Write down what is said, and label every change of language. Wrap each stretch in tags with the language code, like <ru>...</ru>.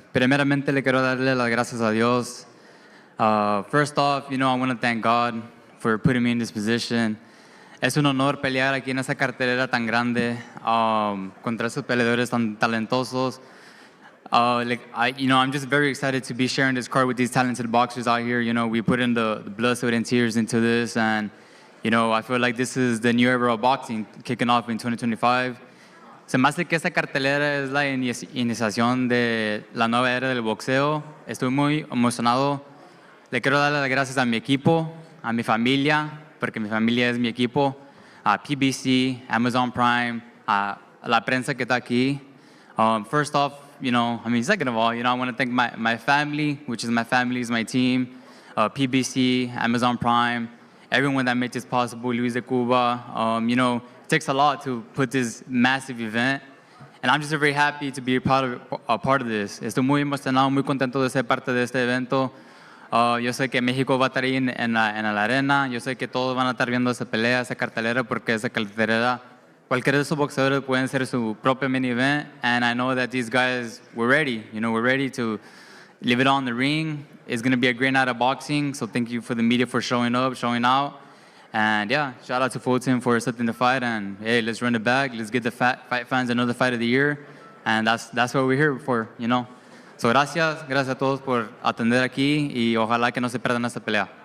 <es>Primeramente le quiero darle las gracias a Dios.</es> <en>First off, I want to thank God for putting me in this position.</en> <es>Es un honor pelear aquí en esa cartelera tan grande contra esos peleadores tan talentosos.</es> <en>I'm just very excited to be sharing this card with these talented boxers out here. We put in the blood, sweat, and tears into this, and I feel like this is the new era of boxing kicking off in 2025.</en> <es>Se me hace que esta cartelera es la iniciación de la nueva era del boxeo. Estoy muy emocionado. Le quiero dar las gracias a mi equipo, a mi familia, porque mi familia es mi equipo, a PBC, Amazon Prime, a la prensa que está aquí.</es> <en>First off, second of all, I want to thank my family, which is my family, is my team, PBC, Amazon Prime, everyone that made this possible, Luis de Cuba. It takes a lot to put this massive event, and I'm just very happy to be a part of this.</en> <es>Estoy muy emocionado, muy contento de ser parte de este evento. Yo sé que México va a estar ahí en la arena. Yo sé que todos van a estar viendo esa pelea, esa cartelera, porque esa cartelera, cualquiera de esos boxeadores pueden ser su propio mini event.</es> <en>And I know that these guys were ready. We're ready to leave it on the ring. It's going to be a great night of boxing. So thank you for the media for showing up, showing out. And yeah, shout out to Fulton for accepting the fight. And hey, let's run it back. Let's get the fight fans another fight of the year.</en> <es>And that's what we're here for, So gracias a todos por atender aquí y ojalá que no se pierdan esta pelea.</es>